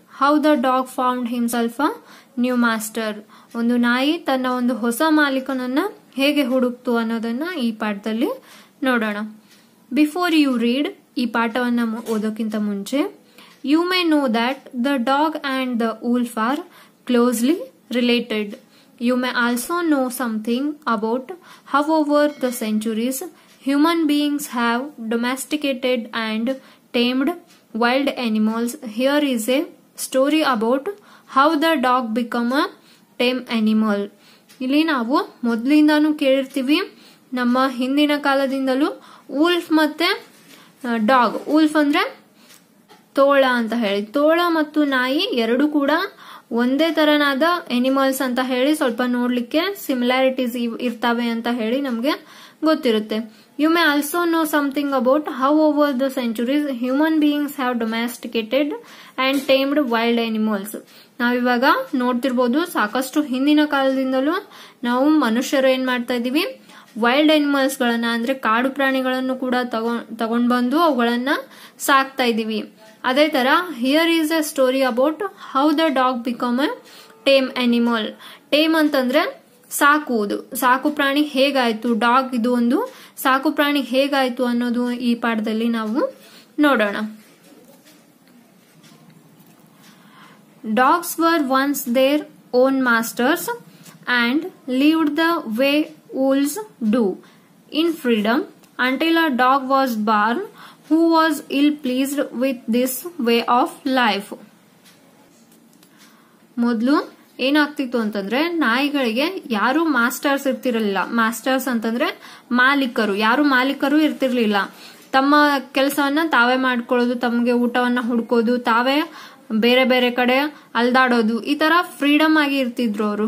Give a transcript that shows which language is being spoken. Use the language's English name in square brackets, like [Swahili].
[English] How the dog found himself a new master. [Kannada] ಒಂದು ನಾಯಿ ತನ್ನ ಒಂದು ಹೊಸ ಮಾಲೀಕನನ್ನ ಹೇಗೆ ಹುಡುಕ್ತು ಅನ್ನೋದನ್ನ ಈ ಪಾಠದಲ್ಲಿ ನೋಡೋಣ. [English] before you read, [Kannada] ಈ ಪಾಠವನ್ನ ಓದೋಕ್ಕಿಂತ ಮುಂಚೆ, [English] You may know that the dog and the wolf are closely related. You may also know something about how over the centuries human beings have domesticated and tamed wild animals. Here is a story about how the dog became a tame animal. [Kannada] ಇಲ್ಲಿ ನಾವು ಮೊದಲಿಂದಾನು ಕೇಳಿರ್ತೀವಿ, ನಮ್ಮ ಹಿಂದಿನ ಕಾಲದಿಂದಲೂ wolf ಮತ್ತೆ dog. wolf ಅಂದ್ರೆ ತೋಳ ಅಂತ ಹೇಳಿ, ತೋಳ ಮತ್ತು ನಾಯಿ ಎರಡು ಕೂಡ ಒಂದೇ ತರನಾದ ಎನಿಮಲ್ಸ್ ಅಂತ ಹೇಳಿ ಸ್ವಲ್ಪ ನೋಡ್ಲಿಕ್ಕೆ ಸಿಮಿಲಾರಿಟೀಸ್ ಇರ್ತಾವೆ ಅಂತ ಹೇಳಿ ನಮ್ಗೆ ಗೊತ್ತಿರುತ್ತೆ. [English] You may also know something about how over the centuries human beings have domesticated and tamed wild animals. [Kannada] ನಾವಿವಾಗ ನೋಡ್ತಿರ್ಬೋದು, ಸಾಕಷ್ಟು ಹಿಂದಿನ ಕಾಲದಿಂದಲೂ ನಾವು ಮನುಷ್ಯರು ಏನ್ ಮಾಡ್ತಾ ಇದೀವಿ, ವೈಲ್ಡ್ ಎನಿಮಲ್ಸ್ ಗಳನ್ನ ಅಂದ್ರೆ ಕಾಡು ಪ್ರಾಣಿಗಳನ್ನು ಕೂಡ ತಗೊಂಡ್ ಬಂದು ಅವುಗಳನ್ನ ಸಾಕ್ತಾ ಇದೀವಿ. [English] ಅದೇ ತರ here is a story about how the dog become a tame animal. [Kannada] Time ಅಂತಂದ್ರೆ ಸಾಕುವುದು, ಸಾಕು ಪ್ರಾಣಿ ಹೇಗಾಯ್ತು, ಡಾಗ್ ಇದು ಒಂದು ಸಾಕು ಪ್ರಾಣಿ ಹೇಗಾಯ್ತು ಅನ್ನೋದು ಈ ಪಾಠದಲ್ಲಿ ನಾವು ನೋಡೋಣ. [English] Dogs were once their own masters and lived the way wolves do in freedom until a dog was born who was ill pleased with this way of life. [Kannada] ಮೊದಲು ಏನಾಗ್ತಿತ್ತು ಅಂತಂದ್ರೆ, ನಾಯಿಗಳಿಗೆ ಯಾರು ಮಾಸ್ಟರ್ಸ್ ಇರ್ತಿರಲಿಲ್ಲ. ಮಾಸ್ಟರ್ಸ್ ಅಂತಂದ್ರೆ ಮಾಲೀಕರು, ಯಾರು ಮಾಲೀಕರು ಇರ್ತಿರ್ಲಿಲ್ಲ. ತಮ್ಮ ಕೆಲಸವನ್ನ ತಾವೇ ಮಾಡ್ಕೊಳ್ಳೋದು, ತಮಗೆ ಊಟವನ್ನ ಹುಡ್ಕೋದು, ತಾವೇ ಬೇರೆ ಬೇರೆ ಕಡೆ ಅಲ್ದಾಡೋದು, ಈ ತರ ಫ್ರೀಡಮ್ ಆಗಿ ಇರ್ತಿದ್ರು ಅವರು.